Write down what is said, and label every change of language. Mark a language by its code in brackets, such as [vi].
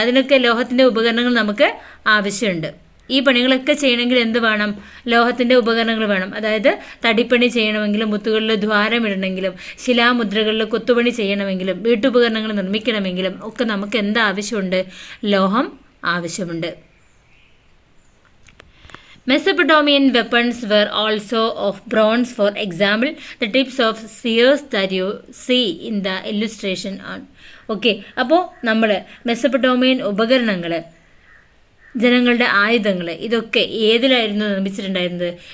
[ml] അതിനൊക്കെ ലോഹത്തിൻ്റെ ഉപകരണങ്ങൾ നമുക്ക് ആവശ്യമുണ്ട്. ഈ പണികളൊക്കെ ചെയ്യണമെങ്കിൽ എന്ത് വേണം? ലോഹത്തിൻ്റെ ഉപകരണങ്ങൾ വേണം. അതായത് തടിപ്പണി ചെയ്യണമെങ്കിലും, മുത്തുകളിൽ ദ്വാരമിടണമെങ്കിലും, ശിലാമുദ്രകളിൽ കൊത്തുപണി ചെയ്യണമെങ്കിലും, വീട്ടുപകരണങ്ങൾ നിർമ്മിക്കണമെങ്കിലും ഒക്കെ നമുക്ക് എന്ത് ആവശ്യമുണ്ട്? ലോഹം ആവശ്യമുണ്ട്. [en] Mesopotamian weapons were also of bronze. For example, the tips of spears that you see in the illustration on. [ml] Okay, അപ്പോൾ നമ്മൾ മെസപ്പൊട്ടോമിയൻ ഉപകരണങ്ങൾ, ജനങ്ങളുടെ ആയുധങ്ങൾ, ഇതൊക്കെ ഏതിലായിരുന്നു നിർമ്മിച്ചിട്ടുണ്ടായിരുന്നത്?